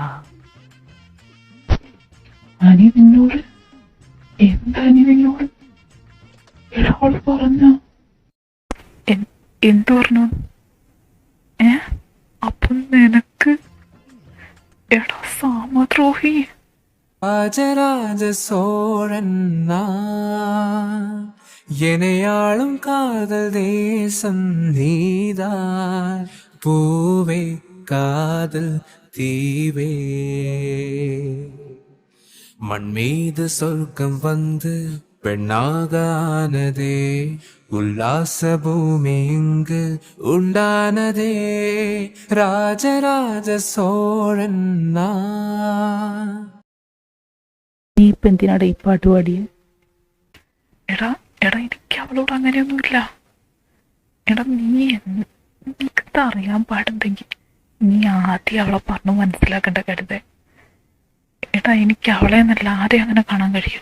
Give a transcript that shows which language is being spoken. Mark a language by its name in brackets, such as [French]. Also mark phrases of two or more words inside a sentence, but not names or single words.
[Malayalam] അനി നിന്നോട് എന്താ അനി നിന്നോട് ഒരാൾ പറഞ്ഞ എന്തു പറഞ്ഞു? അപ്പം നിനക്ക് എടാ സാമദ്രോഹി [Tamil] ராஜராஜ சோழன் நான் எனையாளும் காதல் தேசம் நீதான் பூவே காதல் தீவே மண் மீது சொர்க்கம் வந்து பெண்ணாக ஆனதே உல்லாச பூமி இங்கு உண்டானதே ராஜராஜ சோழன் நான். [Malayalam] നീ ഇപ്പൊ എന്തിനാടാ ഈ പാട്ട് പാടിയ? എടാ എടാ എനിക്ക് അവളോട് അങ്ങനെയൊന്നുമില്ല. എടാ നിനക്ക് അറിയാൻ പാടുണ്ടെങ്കിൽ നീ ആദ്യം അവളെ പറഞ്ഞു മനസ്സിലാക്കേണ്ട കരുതേ. എടാ എനിക്ക് അവളെ എന്നല്ല ആരെയും അങ്ങനെ കാണാൻ കഴിയില്ല.